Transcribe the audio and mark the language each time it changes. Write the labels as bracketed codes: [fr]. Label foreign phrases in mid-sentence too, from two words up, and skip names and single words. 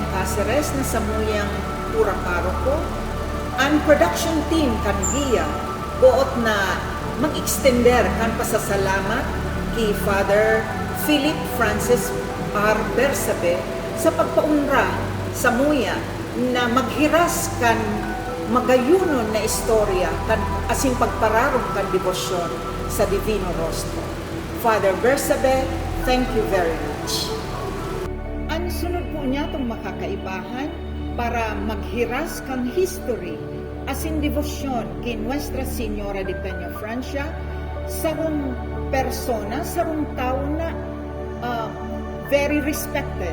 [bik] Caceres na samuyang pura paroko, ang production team kan Gia, buot na mag-extender kan pasasalamat kay Father Philip Francis R. Bersabe sa pagpaunra sa muya na maghiras kan magayunon na istorya kan asing pagpararong kan debosyon sa Divino Rostro. [en] Father Bersabe, thank you very much. [bik] Ang sunod po niya itong makakaibahan para maghiras kan history asin devosyon kay Nuestra Señora de Peñafrancia, sarong persona, sarong tao na [en] very respected.